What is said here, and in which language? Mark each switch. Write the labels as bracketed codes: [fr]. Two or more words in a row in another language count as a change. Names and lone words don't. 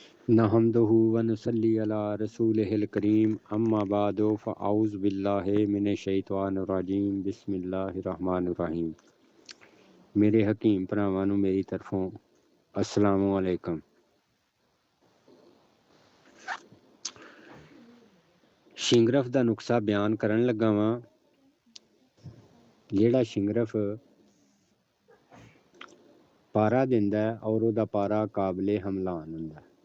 [ar] نحمده ونصلي على رسوله الكريم أما بعد فأعوذ بالله من الشيطان الرجيم بسم الله الرحمن الرحيم. [pa] میرے حکیم بھراواں نوں میری طرفوں [ar] السلام عليكم. [pa] شنگرف دا نسخہ بیان کرن لگا واں. جیہڑا شنگرف پارہ دیندا ہے اور اوہدا پارہ قابل حملان ہندا ہے.